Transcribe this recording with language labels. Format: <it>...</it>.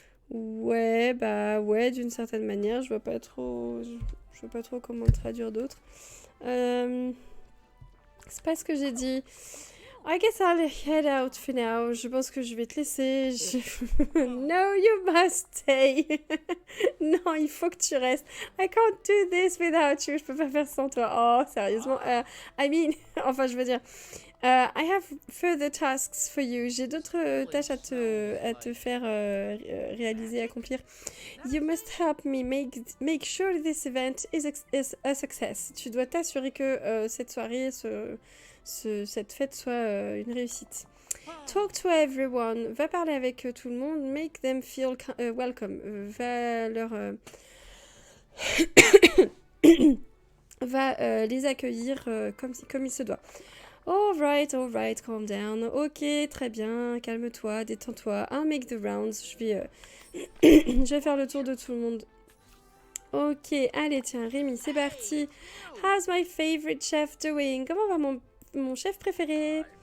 <fr>Ouais, bah ouais, d'une certaine manière. Je vois pas trop comment le traduire d'autre. C'est pas ce que j'ai dit.</fr> <en>I guess I'll head out for now.</en> <fr>Je pense que je vais te laisser.</fr> <en>No, you must stay.</en> <fr>Non, il faut que tu restes.</fr> <en>I can't do this without you.</en> <fr>Je peux pas faire sans toi. Oh, sérieusement.</fr> <en>I mean,</en> <fr>enfin, je veux dire.</fr> <en>I have further tasks for you.</en> <fr>J'ai d'autres tâches à te faire réaliser, accomplir.</fr> <en>You must help me make sure this event is a success.</en> <fr>Tu dois t'assurer que cette soirée, cette fête soit une réussite.</fr> <en>Talk to everyone.</en> <fr>Va parler avec tout le monde.</fr> <en>Make them feel welcome.</en> <fr>Va leur... va les accueillir comme il se doit.</fr> <en>All right, calm down.</en> <fr>Ok, très bien, calme-toi, détends-toi.</fr> <en>I'll make the rounds.</en> <fr>Je vais faire le tour de tout le monde. Ok, allez, tiens, Rémi, c'est parti.</fr> <en>How's my favorite chef doing?</en> <fr>Comment va mon chef préféré?</fr>